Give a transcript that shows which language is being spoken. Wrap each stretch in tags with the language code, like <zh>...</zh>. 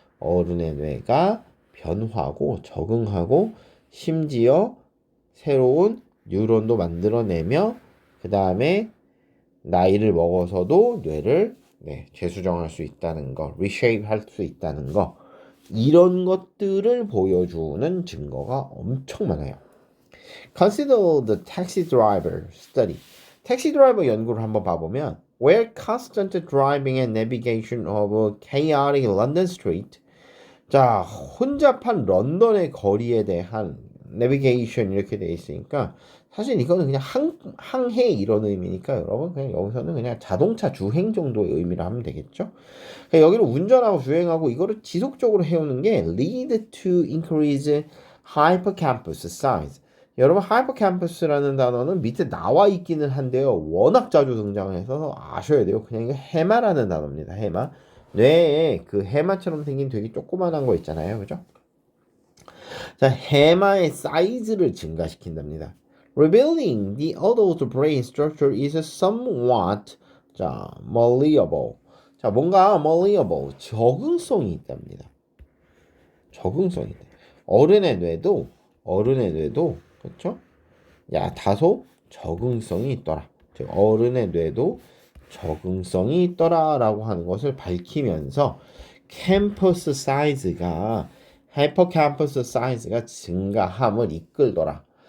<ko>어른의 뇌가 변화하고 적응하고 심지어 새로운 뉴런도 만들어내며 그 다음에 나이를 먹어서도 뇌를 재수정할 수 있다는 거, reshape 할 수 있다는 거, 이런 것들을 보여주는 증거가 엄청 많아요.</ko> <en>Consider the taxi driver study.</en> <ko>택시 드라이버 연구를 한번 봐보면</ko> <en>where constant driving and navigation of chaotic London street.</en> <ko>자, 혼잡한 런던의 거리에 대한 navigation 이렇게 돼 있으니까 사실 이거는 그냥 항해 이런 의미니까 여러분 그냥 여기서는 그냥 자동차 주행 정도의 의미로 하면 되겠죠. 그러니까 여기를 운전하고 주행하고 이거를 지속적으로 해오는 게</ko> <en>lead to increase hippocampus size.</en> <ko>여러분 하이퍼캠퍼스라는 단어는 밑에 나와 있기는 한데요. 워낙 자주 등장해서 아셔야 돼요. 그냥 이거 해마라는 단어입니다. 해마. 뇌에 그 해마처럼 생긴 되게 조그만한 거 있잖아요. 그죠? 자, 해마의 사이즈를 증가시킨답니다.</ko> <en>Revealing the adult brain structure is somewhat malleable.</en> <ko>자, 뭔가 malleable, 적응성이 있답니다. 적응성이 있다. 어른의 뇌도 그렇죠? 다소 적응성이 있더라. 즉 어른의 뇌도 적응성이 있더라라고 하는 것을 밝히면서 캠퍼스 사이즈가 하이퍼캠퍼스 사이즈가 증가함을 이끌더라.</ko>